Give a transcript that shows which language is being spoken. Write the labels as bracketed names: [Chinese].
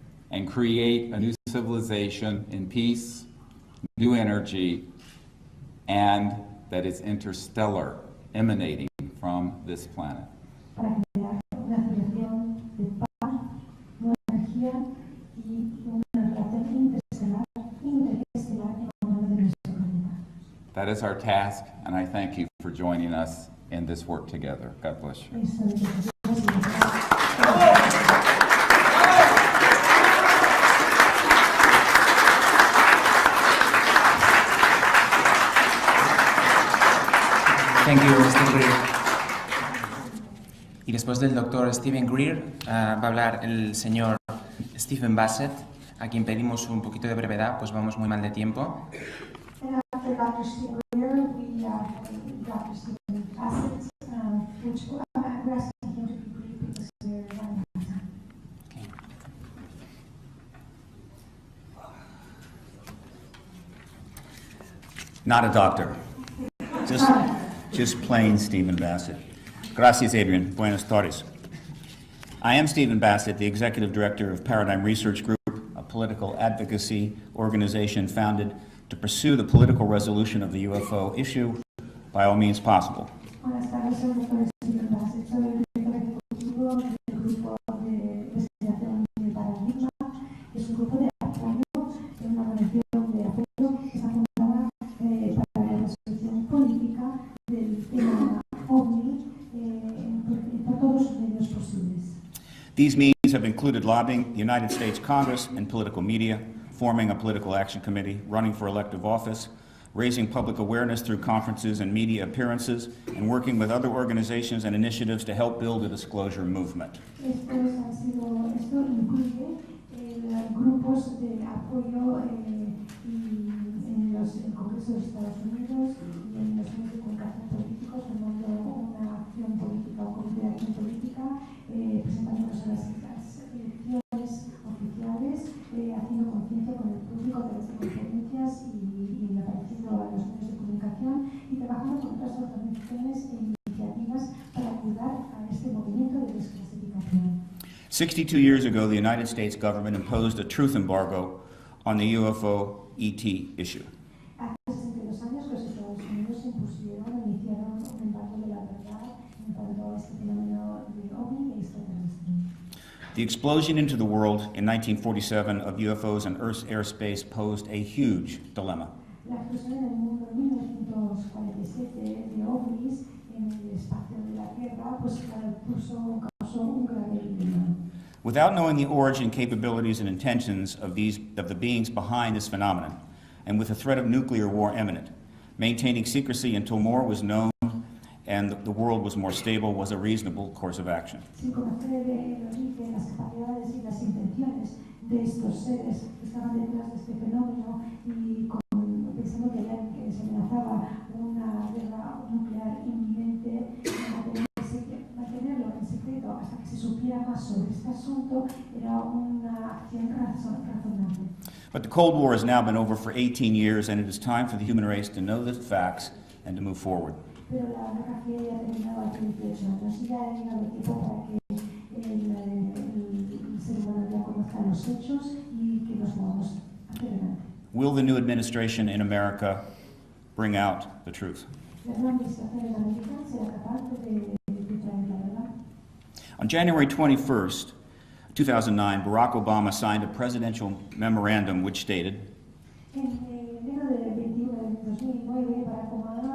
[English] and create a new civilization in peace, new energy, and that is interstellar, emanating from this planet. [Spanish] para crear una civilización de paz, nueva energía y una relación interestelar en honor de nuestro planeta. [English] That is our task, and I thank you for joining us in this work together. God bless you. [Spanish] Esto es lo que Dios y [English] Thank you, Mr. Greer. [Spanish] Y después del doctor Stephen Greer va a hablar el señor Stephen Bassett, a quien pedimos un poquito de brevedad, pues vamos muy mal de tiempo. [English] And after Dr. Stephen Greer, we have Dr. Stephen Bassett, which we're asking him to be brief because we're running out of time. Not a doctor. Just plain Stephen Bassett. [Spanish] Gracias, Adrian. Buenas tardes. [English] I am Stephen Bassett, the Executive Director of Paradigm Research Group, a political advocacy organization founded to pursue the political resolution of the UFO issue by all means possible. [Spanish] Buenas tardes, soy el doctor Stephen Bassett, soy el director ejecutivo del grupo de investigación de Paradigma. Es un grupo de apoyo, es una organización de apoyo que está fundada para la resolución política del tema OVNI por todos los medios posibles. [English] These meetings have included lobbying the United States Congress and political media, forming a political action committee, running for elective office, raising public awareness through conferences and media appearances, and working with other organizations and initiatives to help build a disclosure movement. [Spanish] Esto incluye grupos de apoyo en el Congreso de Estados Unidos y en los medios de comunicación políticos, formando una acción política o comité de acción política, presentándonos a las elecciones oficiales, haciendo conciencia con el público a través de conferencias y apareciendo a los medios de comunicación y trabajando con otras organizaciones e iniciativas para ayudar a este movimiento de desclasificación. [English] 62 years ago, the United States government imposed a truth embargo on the UFO ET issue. [Spanish] Hace 62 años los Estados Unidos iniciaron un embargo de la verdad en cuanto a este fenómeno de OVNI y extraterrestre. [English] The explosion into the world in 1947 of UFOs in Earth's airspace posed a huge dilemma. [Spanish] La explosión en el mundo en 1947 de OVNIs en el espacio de la Tierra causó un grave dilema. [English] Without knowing the origin, capabilities, and intentions of the beings behind this phenomenon, and with the threat of nuclear war imminent, maintaining secrecy until more was known and the world was more stable was a reasonable course of action. [Spanish] Sin conocer el origen, las capacidades y las intenciones de estos seres que estaban detrás de este fenómeno y pensando que se amenazaba una guerra nuclear inminente, mantenerlo en secreto hasta que se supiera más sobre este asunto era una acción razonable. [English] But the Cold War has now been over for 18 years, and it is time for the human race to know the facts and to move forward. [Spanish] Pero la Guerra Fría ya ha terminado hace 18 años y ya ha llegado el tiempo para que el ser humano ya conozca los hechos y que nos movamos hacia adelante. [English] Will the new administration in America bring out the truth? [Spanish] La nueva administración en América será capaz de traer la verdad. [English] On January 21st, 2009, Barack Obama signed a presidential memorandum which stated, [Spanish] En enero del 21 de 2009, Barack Obama